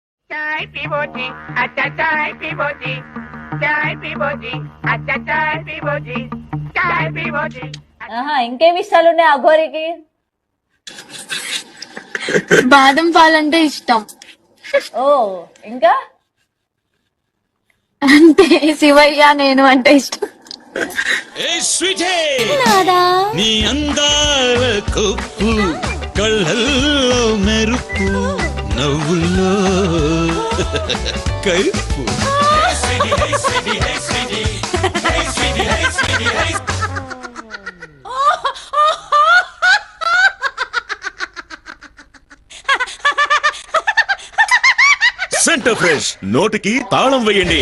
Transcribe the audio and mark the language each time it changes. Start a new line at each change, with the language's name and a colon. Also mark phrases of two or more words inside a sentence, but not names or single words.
Hindi: चाय पीबो जी, अच्छा चाय पीबो जी, चाय पीबो जी, अच्छा चाय पीबो जी, चाय पीबो जी.
Telugu: ఆహా ఇంకేమి ఇష్టాలు ఉన్నాయి అఘోరికి? బాదం పాలంటే ఇష్టం. ఓ ఇంకా అంటే శివయ్య నేను అంటే ఇష్టం. నీ అందాల కొప్పు కళ్ళల్లో మెరుపు నవ్వుల్లో కైపు సెంటర్ ఫ్రెష్ నోటికి తాళం వేయండి.